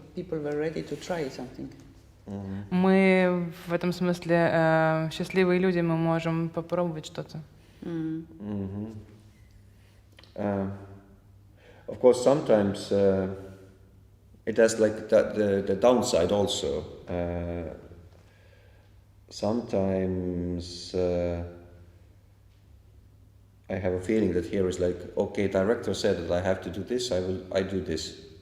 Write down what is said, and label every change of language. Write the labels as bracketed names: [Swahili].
[English] People were ready to try something. [Russian] Мы в этом смысле счастливые люди, мы можем попробовать что-то. [English] Of course, sometimes it has like the downside also. Sometimes I have a feeling that here is like, okay, director said that I have to do this, I do this.